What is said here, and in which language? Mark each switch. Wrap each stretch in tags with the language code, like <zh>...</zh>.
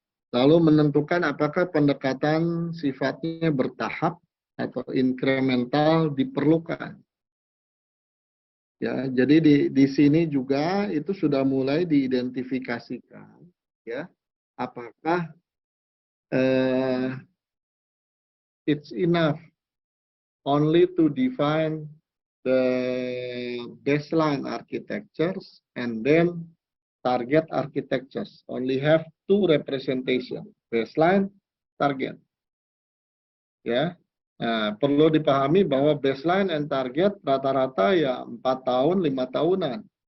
<id>Lalu menentukan apakah pendekatan sifatnya bertahap atau inkremental diperlukan. Ya, jadi di sini juga itu sudah mulai diidentifikasikan ya. Apakah</id> <en>it's enough only to define the baseline architectures and then target architectures only have two representation, baseline, target.</en> <id>Ya, nah, perlu dipahami bahwa baseline and target rata-rata ya 4 tahun, 5 tahunan.</id>